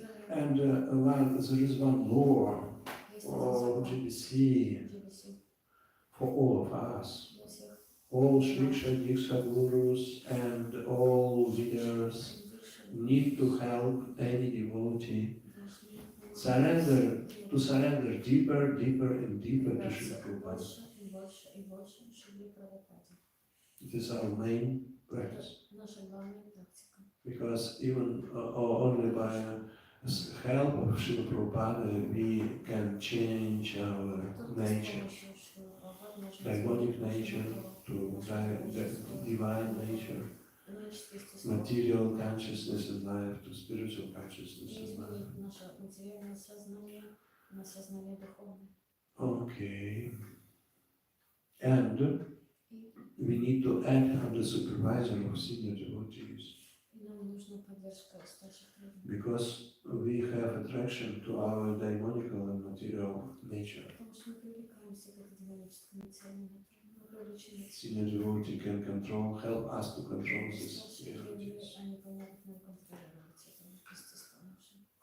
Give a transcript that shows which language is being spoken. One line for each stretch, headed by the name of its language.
English: And there is one law or GBC for all of us. All Shriksha Diksha Gurus and all leaders need to help any devotee to surrender deeper, deeper and deeper to Srila Prabhupada.
Russian: больше и больше и больше Шриле Прабхупаде.
English: It is our main practice.
Russian: Это наша главная практика.
English: Because even only by help of Srila Prabhupada we can change our nature, demonic nature to divine nature, material consciousness and life to spiritual consciousness and life.
Russian: Наше материальное сознание на сознание духовное.
English: Okay. And we need to act under supervision of senior devotees.
Russian: И нам нужна поддержка старших преданных.
English: Because we have attraction to our demonical and material nature.
Russian: Потому что мы привлекаемся к этой демонической материальной натуре. Мы привлечены.
English: Senior devotee can help us to control this.
Russian: Старшие преданные, они помогут нам контролировать это естество наше.